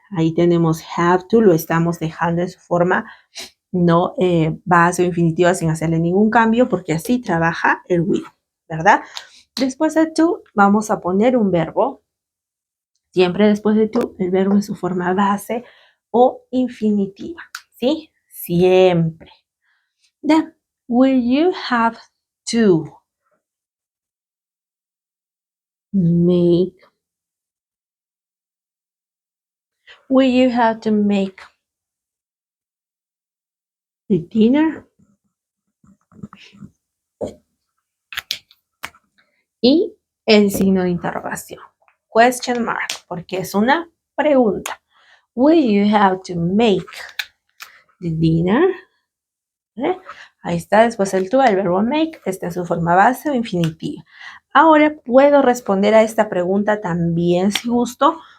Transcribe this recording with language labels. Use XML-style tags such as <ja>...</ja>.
<es>Ahí tenemos have to, lo estamos dejando en su forma no base o infinitiva sin hacerle ningún cambio, porque así trabaja el will, ¿verdad? Después de to, vamos a poner un verbo. Siempre después de to, el verbo en su forma base o infinitiva, ¿sí? Siempre.</es> <en>Then, will you have to make? Will you have to make the dinner?</en> <es>Y el signo de interrogación. Question mark, porque es una pregunta.</es> <en>Will you have to make the dinner?</en> <es>¿Eh? Ahí está, después el to, el verbo make, está en su forma base o infinitiva. Ahora puedo responder a esta pregunta también si gusto.</es>